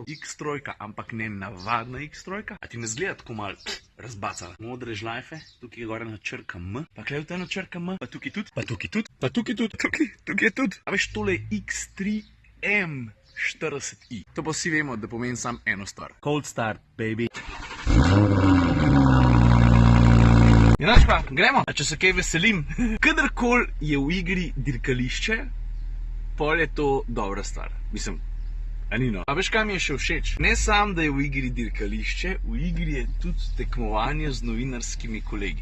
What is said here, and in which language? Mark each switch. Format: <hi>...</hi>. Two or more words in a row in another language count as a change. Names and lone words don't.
<sl>X-trojka, ampak ne navadna X-trojka. A ti ne zgleda tako malo razbacala? Modre žlajfe, tukaj je gore na črka M, pa klej v ta črka M, pa tukaj tudi, pa tukaj tudi, pa tukaj tudi, tukaj je tudi. A veš, tole je X3 M40i. To pa vsi vemo, da pomeni samo eno stvar.</sl> <en>Cold start, baby.</en> <sl>Inač pa, gremo. A če se kaj veselim, kadarkoli je v igri dirkališče, pol je to dobra stvar. Mislim, Anino. A veš, kaj mi je še všeč? Ne samo, da je v igri dirkališče, v igri je tudi tekmovanje z novinarskimi kolegi.</sl>